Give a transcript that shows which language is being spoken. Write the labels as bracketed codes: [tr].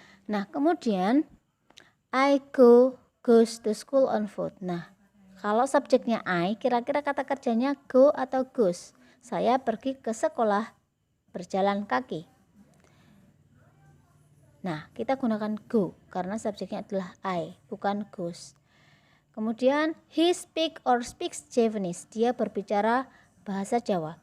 [id] Nah, kemudian [en] I goes to school on foot. [id] Nah, kalau subjeknya I, kira-kira kata kerjanya go atau goes? Saya pergi ke sekolah berjalan kaki. Nah, kita gunakan go karena subjeknya adalah I, bukan goes. Kemudian [en] he speaks Javanese. [id] Dia berbicara bahasa Jawa.